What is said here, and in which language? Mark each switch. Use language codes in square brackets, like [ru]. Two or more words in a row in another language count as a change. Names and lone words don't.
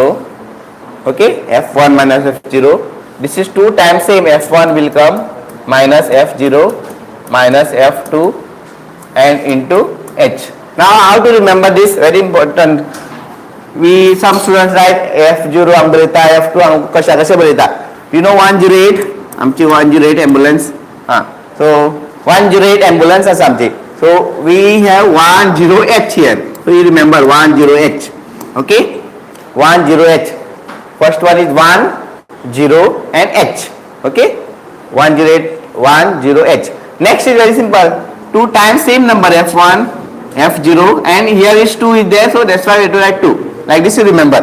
[en] Okay, F1 minus F0. This is 2 times same F1 will come minus F0 minus F2 and into H. Now how to remember this? Very important. Some students write F0 [kok] आम बरयता, [en] F2 [kok] आम कशे बरयता. [en] You know 108 आमची 108 ambulance. So 108 ambulance [kok] आसा आमची. [en] So we have 10H here. So you remember 10H. Okay, 1 0 h. First one is 1 0 and h. Okay, 1 0 h, 1 0 h. Next is very simple, 2 times same number f1 f0, and here is 2 is there, so that's why we have to write 2 like this, you remember.